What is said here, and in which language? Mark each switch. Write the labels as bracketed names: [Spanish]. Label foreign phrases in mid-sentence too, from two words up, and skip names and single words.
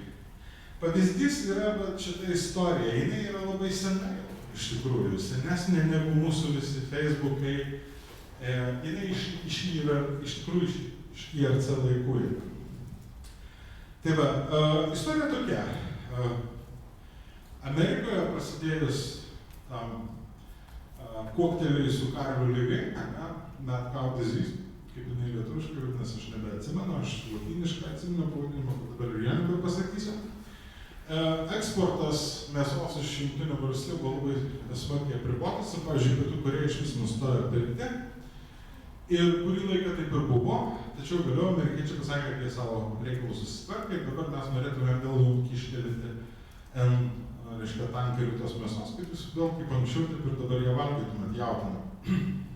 [Lithuanian] Pavyzdys yra šita istorija, jinai yra labai sena, iš tikrųjų, senesnė negu mūsų visi Facebookai, jinai yra iš tikrųjų iš IRC laikų. Tai va, istorija tokia. Amerikoje prasidėjus tam kokteliui su karvių lygai, [English] mad cow disease, [Lithuanian] kaip jinai lietuviškai vadinasi, aš nebeatsimenu, aš lotyniškai atsimenu pavadinimą, dabar ir Jankai pasakysiu. Eksportas mėsos iš Jungtinių valstijų buvo labai smarkiai apribotas, ir, pavyzdžiui, Pietų Korėja iš vis nustojo daryti. Ir kurį laiką taip ir buvo, tačiau vėliau amerikiečiai pasakė, kad jie savo reikalus susitvarkė ir dabar mes norėtume vėl jums kištelinti tankerių tos mėsos, kaip jūs vėl kaip anksčiau, taip ir dabar jie valgytumėt jautieną.